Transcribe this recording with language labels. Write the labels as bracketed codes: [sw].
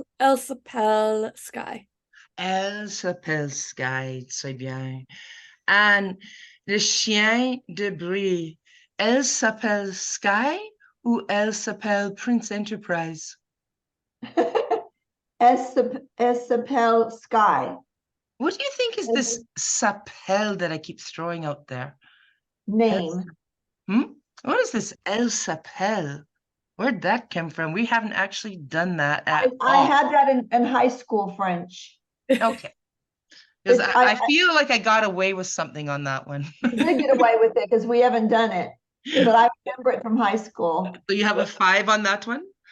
[fr] elle s'appelle Sky. Elle s'appelle Sky, très bien. Anne, le chien de Brie, elle s'appelle Sky ou elle s'appelle Prince Enterprise? Elle s'appelle Sky. [en] What do you think is this s'appelle that I keep throwing out there? Name. Hmm? What is this elle s'appelle? Where'd that come from? We haven't actually done that at I all. had that in high school French. Okay. Because It's, I feel like I got away with something on that one. I did get away with it because we haven't done it, but I remember it from high school. So you have a 5 on that one?